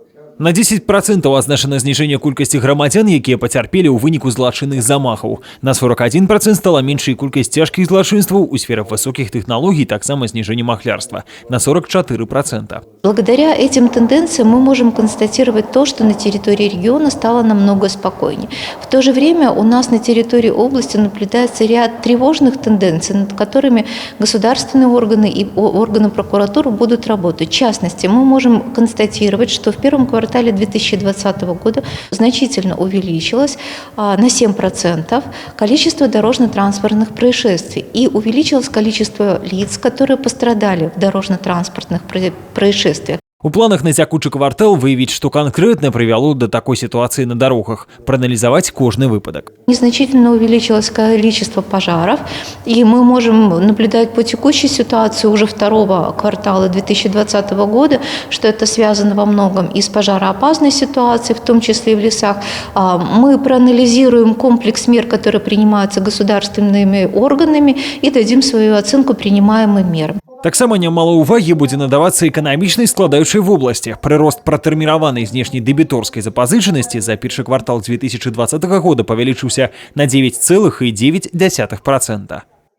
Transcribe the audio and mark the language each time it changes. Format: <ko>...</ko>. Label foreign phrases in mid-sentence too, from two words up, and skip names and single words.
<be>На 10% азначана зніжэнне колькасці грамадзян, якія пацярпелі ў выніку злачынных замахаў. На 41% стала меншай колькасць цяжкіх злачынстваў у сферах высокіх тэхналогій, таксама зніжэнне махлярства на 44%.</be> <ru>Благодаря этим тенденциям мы можем констатировать то, что на территории региона стало намного спокойнее. В то же время у нас на территории области наблюдается ряд тревожных тенденций, над которыми государственные органы и органы прокуратуры будут работать. В частности, мы можем констатировать, что в первом квартале 2020 года значительно увеличилось на 7% количество дорожно-транспортных происшествий и увеличилось количество лиц, которые пострадали в дорожно-транспортных происшествиях.</ru> <be>У планах на цякучы квартал выявіць, што канкрэтна прывяло да такой сітуацыі на дарогах, прааналізаваць кожны выпадак.</be> <ru>Незначительно увеличилось количество пожаров, и мы можем наблюдать по текущей ситуации уже второго квартала 2020 года, что это связано во многом и с пожароопасной ситуацией, в том числе и в лесах. Мы проанализируем комплекс мер, которые принимаются государственными органами, и дадим свою оценку принимаемым мерам.</ru> <be>Таксама нямала ўвагі будзе надавацца эканамічнай складаючай вобласці. Прырост пратэрміраванай знешняй дэбіторскай запазычанасці за першы квартал 2020 года павялічыўся на 9,9%.</be>